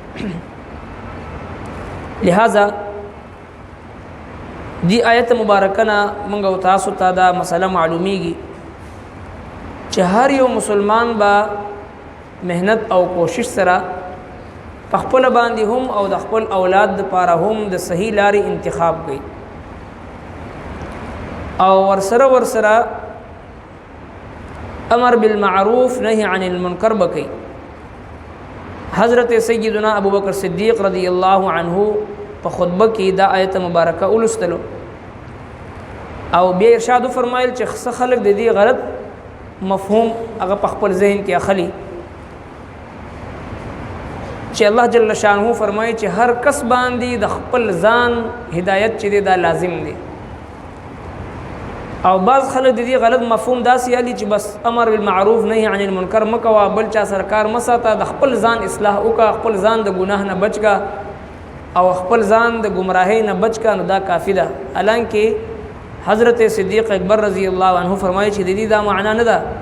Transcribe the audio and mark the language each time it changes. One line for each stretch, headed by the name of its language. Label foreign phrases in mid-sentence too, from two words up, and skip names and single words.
Pashto: لہذا دی آیت مبارکه نه موږ تاسو ته دا مسله معلومیږي چې هر یو مسلمان با مهنت او کوشش سره په خپل باندې هم او د خپل اولاد لپاره هم د صحیح لارې انتخاب کوي او ورسره
Arabic: امر بالمعروف نهي عن المنکر
Pashto: بکی حضرت سیدنا ابو بکر صدیق
Arabic: رضی اللہ عنہ
Pashto: په خطبه کې دا آیت مبارکه ولستلو او بیا ارشاد فرمایل چې خلک د دې غلط مفهوم هغه په خپل ذهن کې اخلي چې
Arabic: الله جل شانه
Pashto: فرمایي چې هر کس باندې د خپل ځان هدایت چې دا لازم دی او بعض خلک د دې غلط مفهوم داسې علي چې بس
Arabic: امر بالمعروف نهي عن المنکر
Pashto: مکوا بل چا سرکار مساته د خپل ځان اصلاح وکا خپل ځان د ګناه نه بچګه او خپل ځان د گمراهۍ نه بچګه نو دا کافی ده حالانکه حضرت صدیق اکبر
Arabic: رضی الله عنه
Pashto: فرمایي چې د دې دا معنا نه ده